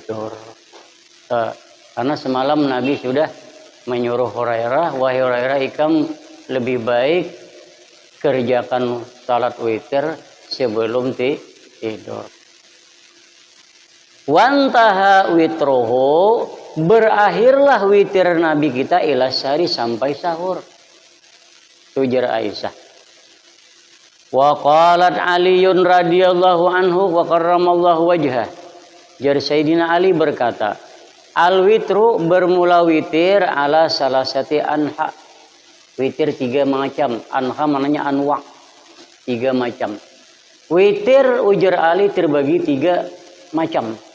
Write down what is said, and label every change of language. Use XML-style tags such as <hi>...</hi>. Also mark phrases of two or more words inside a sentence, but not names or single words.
<id>Karena semalam Nabi sudah menyuruh Hurairah, wahai Hurairah, ikam lebih baik kerjakan salat witir sebelum tidur.</id> <ar>Wantaha witruhu,</ar> <id>berakhirlah witir Nabi kita</id> <ar>ila syari</ar> <id>sampai sahur. Tujar Aisyah.</id> <ar>Wa qalat Aliun radhiyallahu anhu wa karramallahu wajhah.</ar> <id>Jar Sayyidina Ali berkata,</id> <ar>al witru</ar> <id>bermula witir</id> <ar>ala salasati anha.</ar> <id>Witir 3 macam. Anha mananya anwa. 3 macam. Witir ujar Ali terbagi 3 macam.</id>